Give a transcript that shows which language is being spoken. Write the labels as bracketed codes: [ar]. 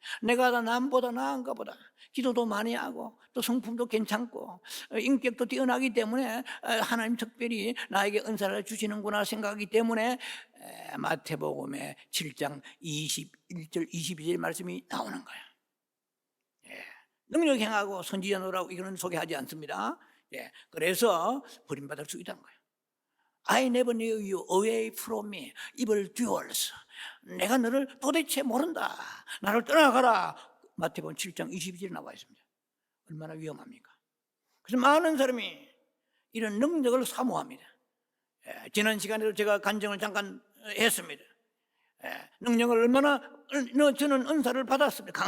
[ko] 내가 남보다 나은가 보다, 기도도 많이 하고 또 성품도 괜찮고 인격도 뛰어나기 때문에 하나님 특별히 나에게 은사를 주시는구나 생각하기 때문에 마태복음의 7장 21절 22절 말씀이 나오는 거예요. 능력 행하고 선지자 노라고 이거는 소개하지 않습니다. 그래서 버림받을 수 있다는 거예요. [en] I never knew you away from me, evil doers. [ko] 내가 너를 도대체 모른다, 나를 떠나가라. 마태복음 7장 22절에 나와 있습니다. 얼마나 위험합니까? 그래서 많은 사람이 이런 능력을 사모합니다. 지난 시간에도 제가 간증을 잠깐 했습니다. 능력을 얼마나, 저는 은사를 받았습니다.